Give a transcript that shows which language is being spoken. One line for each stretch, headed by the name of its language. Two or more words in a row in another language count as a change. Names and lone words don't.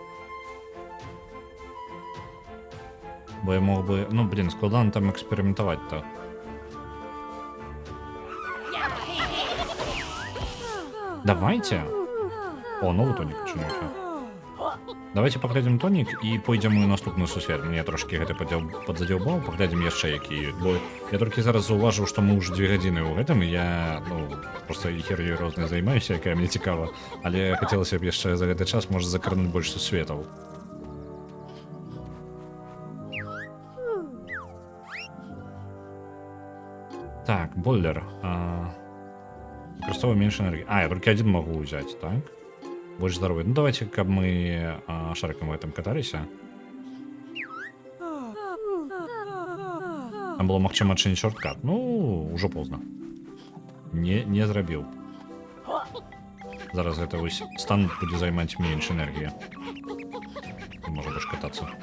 Belarusian: Бо я мог бы... Ну, блин, складана там эксперыментаваць-то.
Russian: Давайте. О, новый тоник пачынаўся.
Belarusian: Давайте паглядзім тонік і пойдзем у наступную сусвет. Мне трошки гэта падзадзяўбаў, паглядзім яшчэ які. Бо я толькі зараз заўважыў, што мы ўжо 2 гадзіны ў гэтым, і я, ну, просто хер'ёй рознай займаюся, якая мне цікава. Але хацелася б яшчэ за гэты час, можа, закрануць больш сусветаў. Так, бойлер. Выкарыстоўваю менш энергіі. Я толькі адзін магу ўзяць, так?
Russian: Больш здоровый. Ну, давайте, каб мы шариком в этом катались.
Belarusian: Там было магчыма адчыніць шорткат. Ну, ўжо позна. Не зрабіў. Зараз гэта вось стан будзе займаць менш энергіі. Можа больш катацца.